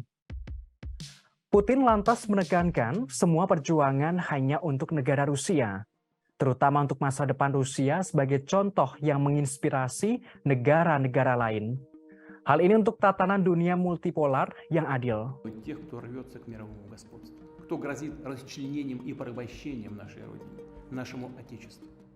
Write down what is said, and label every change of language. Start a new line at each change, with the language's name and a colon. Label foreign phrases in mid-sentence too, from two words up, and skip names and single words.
Indonesian: Putin lantas menekankan semua perjuangan hanya untuk negara Rusia, terutama untuk masa depan Rusia sebagai contoh yang menginspirasi negara-negara lain. Hal ini untuk tatanan dunia multipolar yang adil.
Russian: Тех, кто рвется к мировому господству, кто грозит расчленением и порабощением нашей Родины, нашему Отечеству.